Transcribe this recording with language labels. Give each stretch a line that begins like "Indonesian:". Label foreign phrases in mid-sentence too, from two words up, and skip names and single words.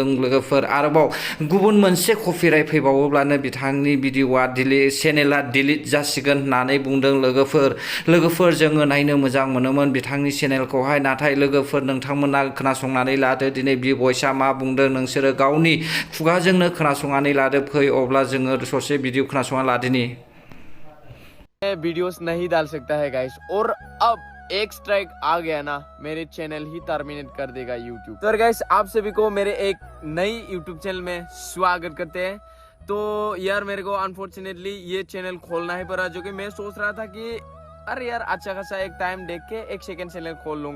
Bodo: लोगोफोर, आरोबाव गुबुन मोनसे कपिराइट फैबावोब्लानो बिथांनि भिडिअ'आ चेनेला डिलिट जासिगोन होननानै बुंदों। लोगोफोर, जोङो नायनो मोजां मोनोमोन बिथांनि चेनेलखौहाय। नाथाय लोगोफोर, नोंथांमोना खोनासंनानै लादो दिनै बिबयसआ मा बुंदों। नोंसोरो गावनि खुगाजोंनो खोनासंनानै लादो। फै अब्ला जोङो ससे भिडिअ खोनासंना लादिनि।
Hindi: वीडियोस नहीं डाल सकता है गाइस, और अब एक स्ट्राइक आ गया ना, मेरे चैनल ही टर्मिनेट कर देगा यूट्यूब। तो गाइस, आप सभी को मेरे एक नई यूट्यूब चैनल में स्वागत करते हैं। तो यार, मेरे को अनफॉर्चुनेटली ये चैनल खोलना ही पड़ा, जो कि मैं सोच रहा था कि अरे यार, अच्छा खासा एक टाइम देख के एक
English: second channel
Hindi: खोल लूंगा।